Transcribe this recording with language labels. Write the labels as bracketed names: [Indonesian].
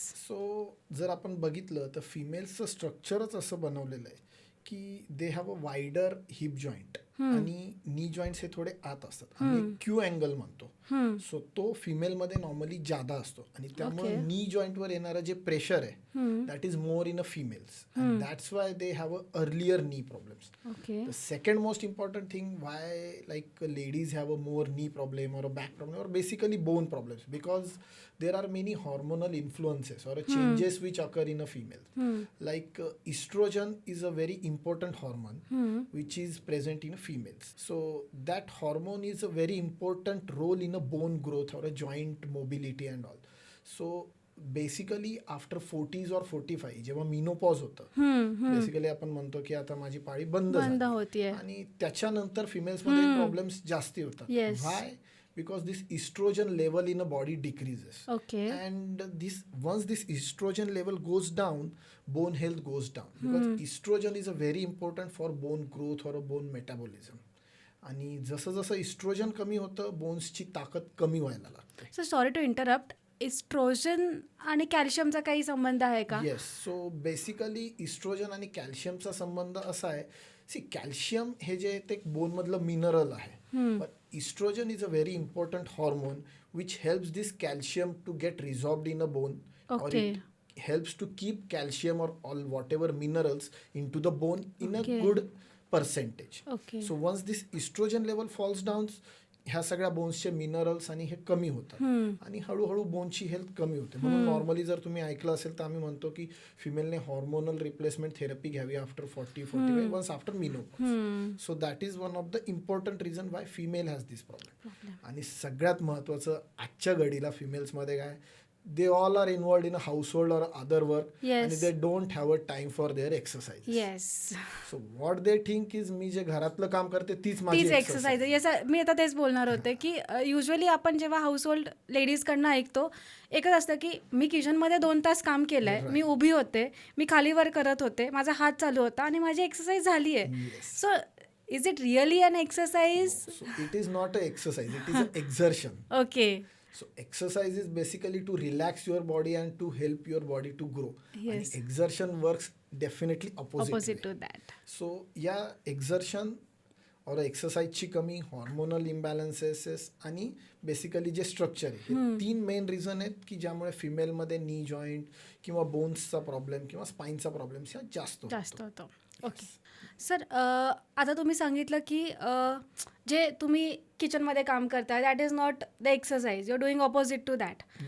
[Marathi] So जर आपण बघितलं तर फिमेल्सचं स्ट्रक्चरच असं बनवलेलं आहे की [English] they have a wider hip joint [Marathi] आणि नी जॉईंट्स हे थोडे आत असतात आणि क्यू अँगल म्हणतो. सो तो फिमेलमध्ये नॉर्मली जादा असतो आणि त्यामुळे नी जॉईंटवर येणारं जे प्रेशर आहे [English] That is more in a females and that's why they have a earlier knee problems. Okay. The second most important thing why like ladies have a more knee problem or a back problem or basically bone problems, because there are many hormonal influences or changes which occur in a female. Like estrogen is a very important hormone which is present in females. So that hormone is a very important role in a bone growth or a joint mobility and all. [Marathi] So basically [English] after 40s [Marathi] और 45 जेव्हा menopause होतं, basically आपण म्हणतो की आता माझी पाळी बंद होतीये आणि त्याच्यानंतर फिमेल्समध्ये प्रॉब्लेम्स जास्ती होतात. [English] Why? Because this estrogen level in a body decreases. Okay. And once this estrogen level goes down, bone health goes down, because estrogen is a very important for bone growth or a bone metabolism. [Marathi] आणि जसं जसं oestrogen कमी होतं बोन्सची ताकद कमी व्हायला लागते. [English] so sorry to interrupt, [Marathi] oestrogen आणि कॅल्शियमचा काही संबंध आहे का? [English] Yes. [Marathi] सो बेसिकली इस्ट्रोजन आणि कॅल्शियमचा संबंध असा आहे, सी कॅल्शियम हे जे ते बोनमधलं मिनरल आहे, [English] But estrogen is a very important hormone which helps this calcium to get resolved in a bone, और it helps to keep calcium or all whatever minerals into the bone in a good percentage. Okay. So once this estrogen level falls down, [Marathi] ह्या सगळ्या बोन्सचे minerals आणि हे कमी होतात आणि हळूहळू बोनची health कमी होते. म्हणून नॉर्मली जर तुम्ही ऐकलं असेल तर आम्ही म्हणतो की फिमेलने हॉर्मोनल रिप्लेसमेंट थेरपी घ्यावी [English] After 40-45 once after menopause. So that is one of the important reason why female has this problem. [Marathi] आणि सगळ्यात महत्त्वाचं आजच्या घडीला फिमेल्समध्ये काय, [English] they all are involved in a household or other work, Yes. and they don't have a time for their exercise. Yes, So what they think is [Marathi] मी जे घरातलं काम करते तीच माझी तीच एक्सरसाइज आहे. येस, मी आता तेच बोलणार होते की युजली आपण जेव्हा हाऊसहोल्ड लेडीजकडनं ऐकतो एकच असतं की मी किचनमध्ये 2 तास काम केलं आहे, मी उभी होते, मी खालीवर करत होते, माझा हात चालू होता आणि माझी एक्सरसाइज झाली आहे. [English] Yes. So is it really an exercise? So it is not an exercise, it is an exertion. Okay. So exercise is basically to relax your body and to help your body to grow. Yes. And exertion works definitely opposite opposite way. To that. [Marathi] So या exertion और एक्सरसाइजची कमी, hormonal इम्बॅलन्सेस आणि basically जे structure आहे हे 3 main reason आहेत की ज्यामुळे फिमेलमध्ये नी जॉईंट किंवा बोन्सचा प्रॉब्लेम किंवा स्पाईनचा प्रॉब्लेम जास्त होतो. ओके सर, आता तुम्ही सांगितलं की जे तुम्ही किचनमध्ये काम करता [English] That is not the exercise, you are doing opposite to that.